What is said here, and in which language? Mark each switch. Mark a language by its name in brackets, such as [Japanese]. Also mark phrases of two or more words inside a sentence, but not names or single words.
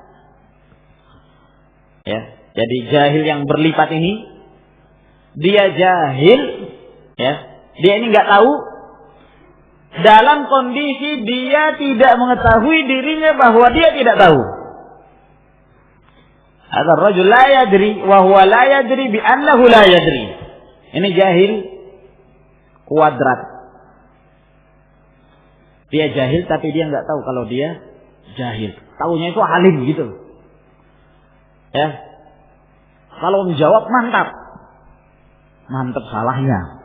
[Indonesian] Ya, jadi jahil yang berlipat ini, dia jahil, ya, dia ini nggak tahu. Dalam kondisi dia tidak mengetahui dirinya bahwa dia tidak tahu. [Arabic] Hadza rajul la yadri wa huwa la yadri bi annahu la yadri. [Indonesian] Ini jahil kuadrat. Dia jahil tapi dia nggak tahu kalau dia jahil. Taunya itu alim gitu. Ya. Kalau menjawab mantap. Mantap salahnya.